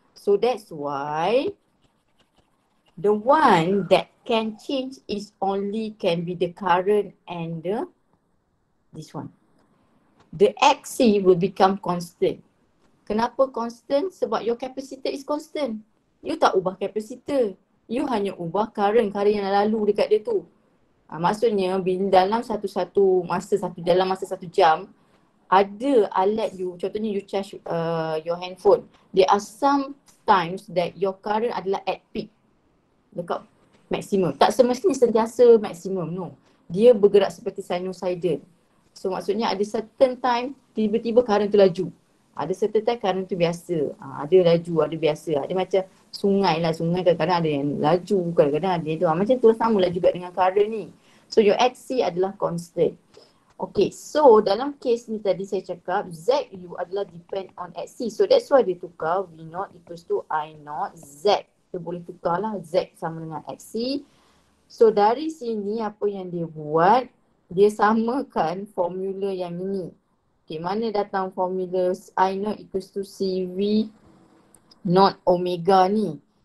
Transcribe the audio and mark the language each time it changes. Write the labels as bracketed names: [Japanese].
[English] So that's why the one that can change is only can be the current and this one. The XC will become constant. [Malay] Kenapa [English] constant? [Malay] Sebab [English] your capacitor is constant. [Malay] You tak ubah capacitor. You hanya ubah current yang lalu dekat dia tu. Maksudnya dalam dalam masa satu jam, ada alat you, contohnya [English] you charge your handphone. There are some times that your current [Malay] adalah [English] at peak. [Malay] Dekat maksimum. Tak semestinya sentiasa maksimum, no. Dia bergerak seperti sinusoidal. So maksudnya ada [English] certain time [Malay] tiba-tiba current tu laju. Ada [English] certain time [Malay] current tu biasa. Ada laju, ada biasa. Ada macam sungai lah. Sungai kadang-kadang ada yang laju, kadang-kadang ada yang tu. Macam tu sama lah juga dengan current ni. [English] So your XC [Malay] adalah [English] constant. [Malay] Okay, so dalam case ni tadi saya cakap ZU adalah [English] depend on [Malay] XC. [English] So that's why [Malay] dia tukar [English] V0 equals to I0 Z. [Malay] Kita boleh tukar lah Z sama dengan XC. So dari sini apa yang dia buat, dia samakan formula yang ini. Okay, mana datang formula I0 [English] equals to [Malay] CV not omega ni.